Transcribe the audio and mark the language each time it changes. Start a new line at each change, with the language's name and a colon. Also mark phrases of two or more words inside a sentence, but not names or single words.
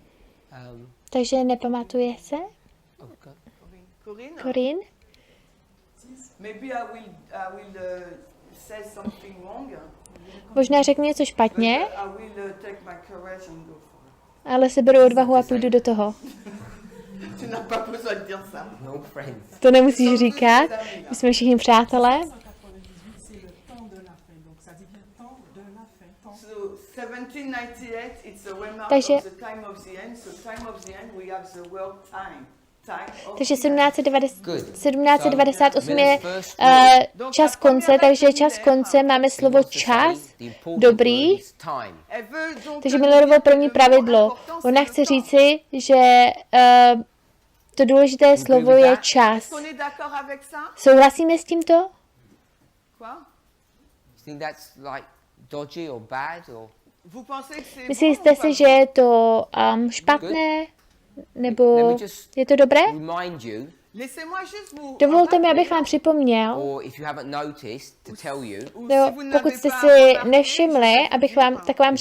Czech: Takže nepamatuje se? Corinne?
English: Maybe I will say something wrong.
Czech: Možná řeknu něco špatně, ale seberu odvahu a půjdu do toho.
French: Tu n'as pas besoin de dire ça.
English: No friends.
Czech: To nemusíš říkat, my jsme všichni přátelé.
French: 1998, c'est le temps de la fin. Donc ça devient temps de la fin. Temps.
English: So 1798, it's a landmark
Czech: Takže-
English: of the time of the end. So time of the end, we have the word time.
Czech: Takže 1798
English: So,
Czech: je
English: Miller's first
Czech: čas konce, takže čas konce máme slovo čas, dobrý.
French: Elle veut donc
Czech: Takže Millerovo první pravidlo. Ona chce říci, že to důležité slovo je čas.
French: On est d'accord avec ça?
Czech: Souhlasíme s tímto?
French: Quoi?
English: You think that's like dodgy or bad or?
French: Vous pensez que c'est
Czech: Myslíte
French: bon ou si, pas
Czech: že je to špatné? Nebo je to dobré?
English: Remind you,
French: bon? Laissez-moi juste vous
Czech: Dovolte mi, abych vám připomněl,
English: or if you haven't noticed, to tell you.
French: ou
Czech: nebo
French: si vous
Czech: pokud
French: n'avez
Czech: jste
French: pas
Czech: si
French: remarqué,
Czech: nevšimli, abych vám, tak vám